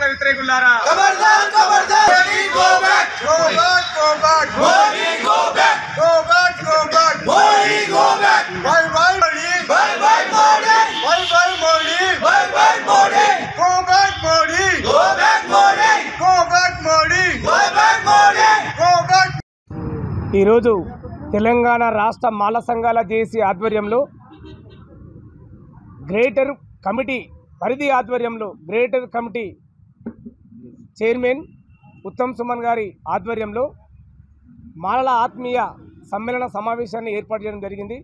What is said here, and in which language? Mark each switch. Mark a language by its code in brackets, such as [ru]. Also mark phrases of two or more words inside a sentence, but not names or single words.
[en] वित्रेगुलारा, [hi] खबरदार खबरदार [en] go back go back go back Modi go back go back go back Modi go back bye bye Modi bye bye Modi bye bye Modi bye bye Modi go back Modi go back Modi go back Modi bye bye Modi go back. [te] ఈరోజు తెలంగాణ రాష్ట్ర మాల సంఘాల జేఏసీ ఆధ్వర్యంలో [en] greater committee [te] పరిధి ఆధ్వర్యంలో [en] greater committee chairman [te] ఉత్తమ్ సుమన్ గారి ఆధ్వర్యంలో మాలల ఆత్మీయ సమ్మేళన సమావేశాన్ని ఏర్పాటు చేయడం జరిగింది.